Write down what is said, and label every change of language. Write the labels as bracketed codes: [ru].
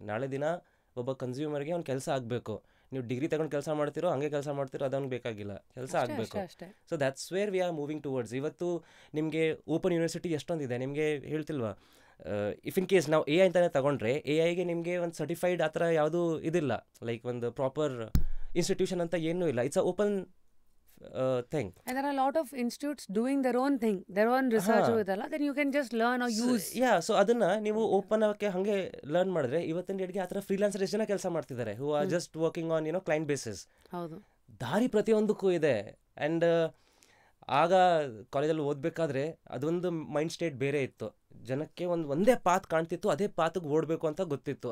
[kn] ನಾಳೆ ದಿನ ಒಬ್ಬ ಕನ್ಸ್ಯೂಮರ್ಗೆ ಒಂದು ಕೆಲಸ ಆಗಬೇಕು. ನೀವು ಡಿಗ್ರಿ ತಗೊಂಡು ಕೆಲಸ ಮಾಡ್ತಿರೋ, ಹಂಗೆ ಕೆಲಸ ಮಾಡ್ತಿರೋ, ಅದೊಂದು ಬೇಕಾಗಿಲ್ಲ, ಕೆಲಸ ಆಗಬೇಕು. [en] So that's where we are moving towards. [kn] ಇವತ್ತು ನಿಮಗೆ ಓಪನ್ ಯೂನಿವರ್ಸಿಟಿ ಎಷ್ಟೊಂದಿದೆ, ನಿಮಗೆ ಹೇಳ್ತಿಲ್ವಾ? ಇಫ್ ಇನ್ ಕೇಸ್ ನಾವು AI ಅಂತಲೇ ತಗೊಂಡ್ರೆ, AI ಗೆ ಒಂದು ಸರ್ಟಿಫೈಡ್ ಆ ಥರ ಯಾವುದೂ ಇದಿಲ್ಲ, ಲೈಕ್ ಒಂದು ಪ್ರಾಪರ್ ಇನ್ಸ್ಟಿಟ್ಯೂಷನ್ ಅಂತ ಏನೂ ಇಲ್ಲ. [en] It's a open thing. And there are a lot of institutes doing their own thing, their own research ಇದಲ್ಲ, then you can just learn or use. [kn] So ಅದನ್ನು ನೀವು ಓಪನ್ ಆಗಿ ಹಾಗೆ ಲರ್ನ್ ಮಾಡಿದ್ರೆ, ಇವತ್ತಿನ ಡೇಟ್ಗೆ ಆ ಥರ ಫ್ರೀಲಾನ್ಸರ್ ಎಷ್ಟು ಜನ ಕೆಲಸ ಮಾಡ್ತಿದ್ದಾರೆ, [en] Who are just working on client basis. [kn] ಹೌದು, ದಾರಿ ಪ್ರತಿಯೊಂದಕ್ಕೂ ಇದೆ. ಆ್ಯಂಡ್ ಆಗ ಕಾಲೇಜಲ್ಲಿ ಓದಬೇಕಾದ್ರೆ ಅದೊಂದು ಮೈಂಡ್ ಸ್ಟೇಟ್ ಬೇರೆ ಇತ್ತು. ಜನಕ್ಕೆ ಒಂದೇ ಪಾತ್ ಕಾಣ್ತಿತ್ತು, ಅದೇ ಪಾತ್ಗೆ ಓಡಬೇಕು ಅಂತ ಗೊತ್ತಿತ್ತು.